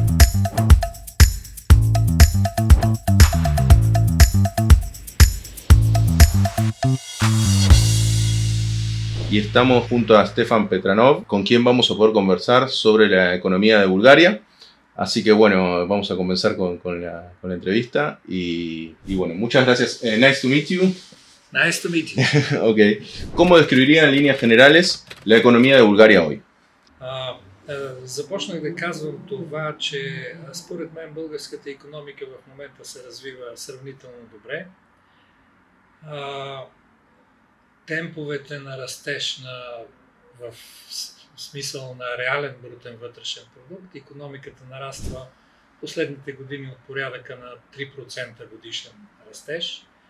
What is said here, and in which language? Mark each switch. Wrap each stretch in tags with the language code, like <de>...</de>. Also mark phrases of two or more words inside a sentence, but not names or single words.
<es>Y estamos junto a Stefan Petranov, con quien vamos a poder conversar sobre la economía de Bulgaria. Así que bueno, vamos a comenzar con la entrevista. Y bueno, muchas gracias.</es> <en>Nice to meet you. Nice to meet you. Okay.</en> <es>¿Cómo describiría en líneas generales la economía de Bulgaria hoy?</es> <bg>Започнах да казвам това, че според мен българската икономика в момента се развива сравнително добре. Темповете на растеж в смисъл на реален брутен вътрешен продукт, икономиката нараства последните години от порядъка на 3% годишен растеж.</bg>